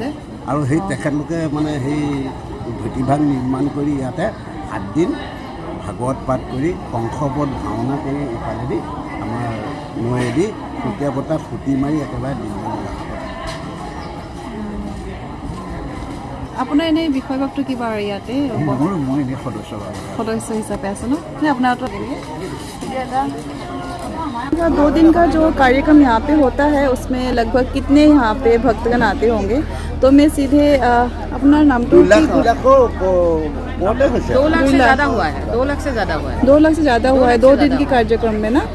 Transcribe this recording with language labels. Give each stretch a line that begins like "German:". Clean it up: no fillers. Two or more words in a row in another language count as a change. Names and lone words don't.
Assamese: আৰু সেই তেখেতলোকে মানে সেই ভেটিভাগ নিৰ্মাণ কৰি ইয়াতে 7 দিন ভাগৱত পাঠ কৰি কংসপদ ভাওনা কৰি ইফালেদি আমাৰ নৈয়েদি খুটীয়া পতা খুটি মাৰি একেবাৰে দিন। আপোনাৰ এনেই বিষয়বস্তু কিবা আৰু ইয়াতে মই এনেই সদস্য হিচাপে আছে ন?
Hindi: আপোনাৰ 2 दिन का जो कार्यक्रम यहाँ पे होता है उसमें लगभग कितने यहाँ पे भक्तगण आते होंगे? तो मैं सीधे अपना नाम तो 2 लाख से ज़्यादा हुआ है। 2 लाख से ज़्यादा हुआ है। 2 लाख से ज़्यादा हुआ है 2 दिन के कार्यक्रम में ना।